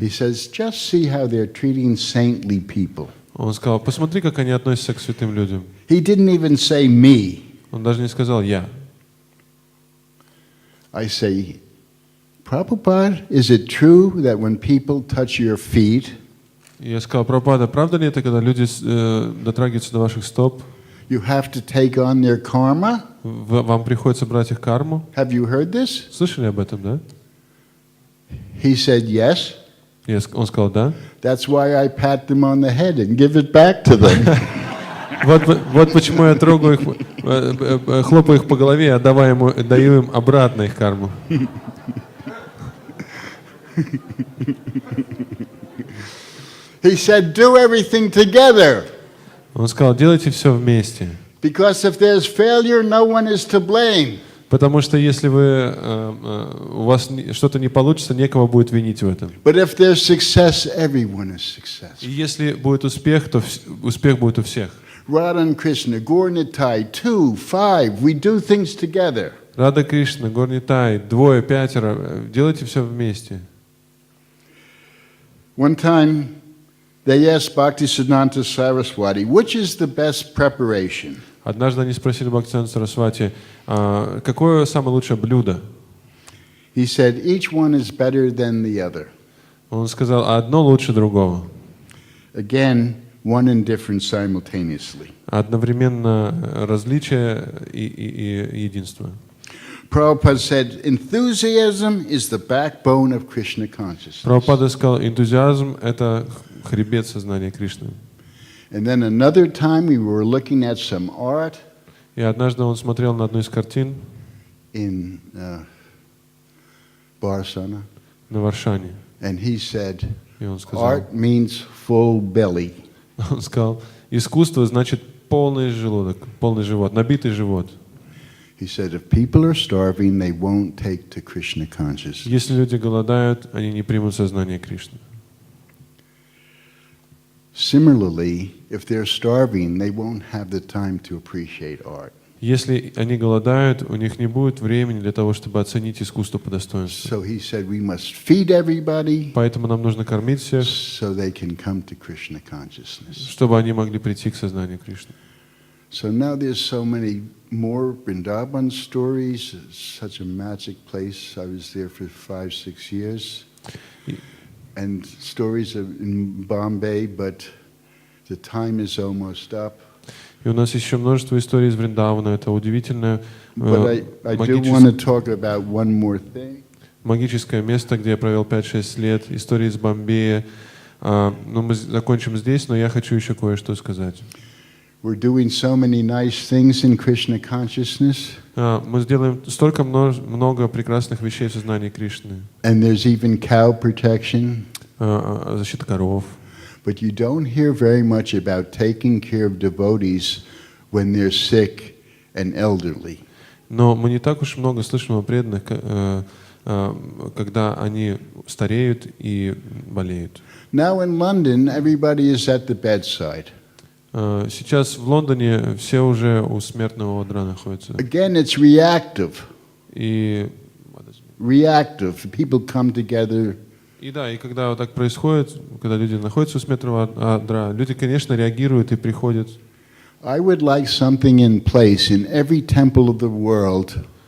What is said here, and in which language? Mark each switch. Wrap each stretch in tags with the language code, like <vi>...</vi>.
<en>He says, just see how they're treating saintly people.</en> <ru>Он сказал, посмотри, как они относятся к святым людям.</ru> <en>He didn't even say me.</en> <ru>Он даже не сказал «я».</ru> <en>I say, Prabhupada, is it true that when people touch your feet,</en> <ru>Я сказал, Прабхупада, правда ли это, когда люди дотрагиваются до ваших стоп,</ru> <en>you have to take on their karma?</en> <ru>вам приходится брать их карму?</ru> <en>Have you heard this?</en> <ru>Слышали об этом, да?</ru> <en>He said, yes.</en> <ru>Он сказал, да.</ru> <en>That's why I pat them on the head and give it back to them.</en> <ru>Вот почему я трогаю их, хлопаю их по голове, даю им обратно их карму.</ru> <en>He said, do everything together.</en> <ru>Он сказал, делайте все вместе.</ru> <en>Because if there's failure, no one is to blame.</en> <ru>Потому что если у вас что-то не получится, некого будет винить в этом.</ru> <en>But if there's success, everyone is successful.</en> <ru>И если будет успех, то успех будет у всех.</ru> <en>Radha and Krishna, Gaur-Nitai, 2, 5, we do things together.</en> <ru>Рада Кришна, Гор-Нитай, 2, 5, делайте все вместе.</ru> <en>One time, They asked Bhaktisiddhanta Saraswati, which is the best preparation?</en> <ru>Однажды они спросили Бхактисиддханту Сарасвати, какое самое лучшее блюдо?</ru> <en>He said, each one is better than the other.</en> <ru>Он сказал, одно лучше другого.</ru> <en>Again, one and different simultaneously.</en> <ru>Одновременно различие и единство.</ru> <en>Prabhupada said, enthusiasm is the backbone of Krishna consciousness.</en> <ru>Прабхупада сказал, энтузиазм — это хребет сознания Кришны.</ru> <en>And then another time we were looking at some art</en> <ru>И однажды он смотрел на одну из картин</ru> <en>in Barsana,</en> <ru>на Варшане.</ru> <en>and he said,</en> <ru>И он сказал,</ru> <en>art means full belly.</en> <ru>он сказал, искусство значит полный желудок, полный живот, набитый живот.</ru> <en>He said, if people are starving, they won't take to Krishna consciousness.</en> <ru>Если люди голодают, они не примут сознание Кришны.</ru> <en>Similarly, if they're starving, they won't have the time to appreciate art.</en> <ru>Если они голодают, у них не будет времени для того, чтобы оценить искусство по достоинству.</ru> <en>So he said, we must feed everybody</en> <ru>Поэтому нам нужно кормить всех,</ru> <en>so they can come to Krishna consciousness.</en> <ru>чтобы они могли прийти к сознанию Кришны.</ru> <en>So now there's so many more Vrindavan stories. It's such a magic place. I was there for 5-6 years. And stories in Bombay, but the time is almost up.</en> <ru>И у нас еще множество историй из Вриндавана. Это удивительное</ru> <en>But I do want to talk about one more thing.</en> <ru>магическое место, где я провел 5-6 лет. Истории из Бомбея. Но мы закончим здесь, но я хочу еще кое-что сказать.</ru> <en>We're doing so many nice things in Krishna consciousness.</en> <ru>Мы сделаем столько много прекрасных вещей в сознании Кришны.</ru> <en>And there's even cow protection.</en> <ru>Защита коров.</ru> <en>But you don't hear very much about taking care of devotees when they're sick and elderly.</en> <ru>Но мы не так уж много слышим о преданных, когда они стареют и болеют.</ru> <en>Now in London, everybody is at the bedside.</en> <ru>Сейчас в Лондоне все уже у смертного одра находятся.</ru> <en>Again, it's reactive.</en> <ru>И</ru> <en>People come together.</en> <ru>да, и когда вот так происходит, когда люди находятся у смертного одра, люди, конечно, реагируют и приходят.</ru> <en>I would like something in place in every temple of the world</en>